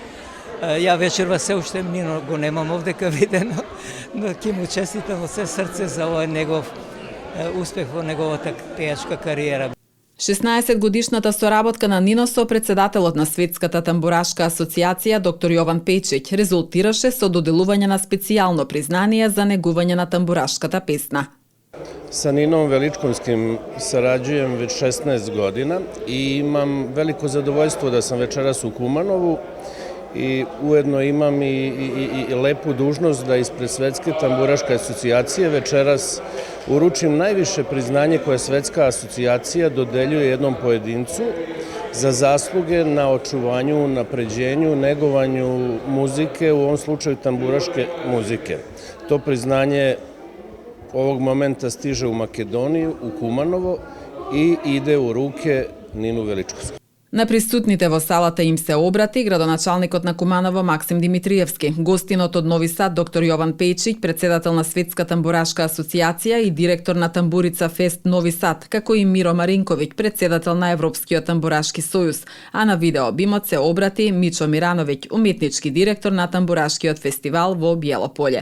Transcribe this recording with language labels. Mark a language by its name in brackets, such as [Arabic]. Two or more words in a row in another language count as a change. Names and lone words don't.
[Macedonian] Ја вечерва се уште Нино го немам овдека видено, но ќе му честитам од се срце за овој негов успех во неговата пејачка кариера. 16-годишната соработка на Нино со председателот на Светската тамбурашка асоциација доктор Јован Пејчиќ резултираше со доделување на специјално признание за негување на тамбурашката песна. [Serbian] Sa Ninom Veličkovskim sarađujem već 16 godina i imam veliko zadovoljstvo da sam večeras u Kumanovu i ujedno imam i lepu dužnost da ispred Svetske tamburaške asocijacije večeras uručim najviše priznanje koje Svetska asocijacija dodeljuje jednom pojedincu za zasluge na očuvanju, napređenju, negovanju muzike, u ovom slučaju tamburaške muzike. To priznanje ovog momenta stiže u Makedoniju, u Kumanovo i ide u ruke Ninu Veličkovsku. [Macedonian] На присутните во салата им се обрати градоначалникот на Куманово Максим Димитриевски, гостинот од Нови Сад доктор Јован Пејчиќ, председател на Светска тамбурашка асоцијација и директор на Тамбурица Фест Нови Сад, како и Миро Маринковиќ, председател на Европскиот тамбурашки сојуз, а на видео обимот се обрати Мичо Мирановиќ, уметнички директор на Тамбурашкиот фестивал во Биелополе.